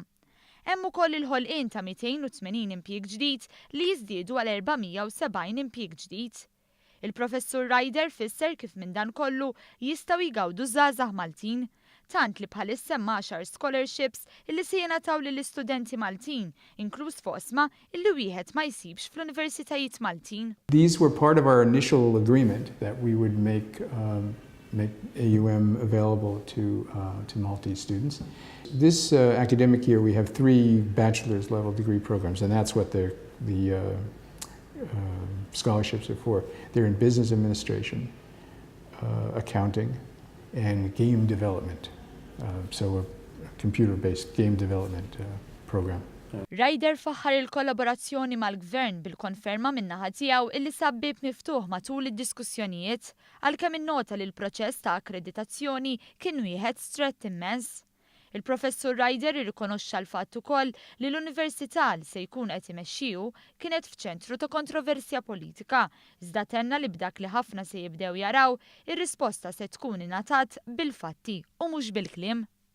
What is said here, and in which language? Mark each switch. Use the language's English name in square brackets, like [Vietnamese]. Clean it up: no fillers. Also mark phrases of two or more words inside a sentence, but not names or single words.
[Maltese] Hemm ukoll il-ħolqien ta' 280 impjieg ġdid li jiżdiedu għal 470 impjieg ġdid. Il-Professur Ryder fisser kif minn dan kollu jistgħu jgawdu żgħażagħ Maltin. Tant li bħalissa hemm 10 scholarships illi se jingħataw lill-istudenti Maltin, inkluż foqsma illi wieħed ma jsibx fl-Universitajiet Maltin. [English] These were part of our initial agreement that we would make AUM available to Maltese students. This academic year we have 3 bachelor's level degree programs, and that's what the scholarships are for. They're in business administration, accounting, and game development. So a computer-based game development program. [Maltese] Ryder faħħar il-kollaborazzjoni mal-Gvern bil-konferma min-naħa tiegħu illi sabbib miftuħ matul id-diskussjonijiet għalkemm innota li l-proċess ta' akkreditazzjoni kien wieħed strett immens. Il-Professur Ryder irrikonoxxa l-fatt ukoll li l-Università li se jkun qed imexxiju kienet f'ċentru ta' kontroversja politika, iżda tenna li b'dak li ħafna se jibdew jaraw, ir-risposta se tkun ingħatat bil-fatti u mhux bil-kliem.